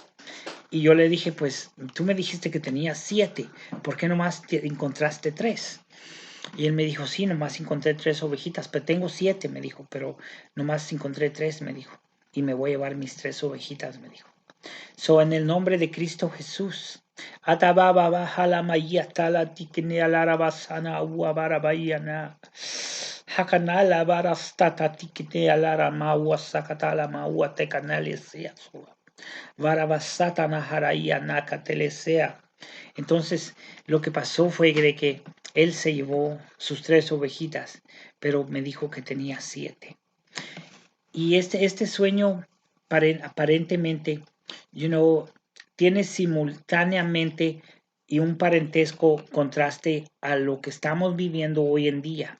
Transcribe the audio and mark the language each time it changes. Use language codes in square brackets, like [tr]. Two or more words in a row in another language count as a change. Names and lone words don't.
[es] Y yo le dije: pues tú me dijiste que tenías 7, ¿por qué nomás encontraste 3? Y él me dijo: sí, nomás encontré 3 ovejitas, pero tengo 7, me dijo, pero nomás encontré 3, me dijo. Y me voy a llevar mis 3 ovejitas, me dijo. So, en el nombre de Cristo Jesús. Atababa bahala mayatala tikine alarabasana uabarabayana. Hakanala barastata tikine alara maua sakatala maua tecanalesia. Varabasatana haraia nakatelesea. Entonces, lo que pasó fue de que él se llevó sus 3 ovejitas, pero me dijo que tenía 7. Y este sueño aparentemente, tiene simultáneamente y un parentesco contraste a lo que estamos viviendo hoy en día.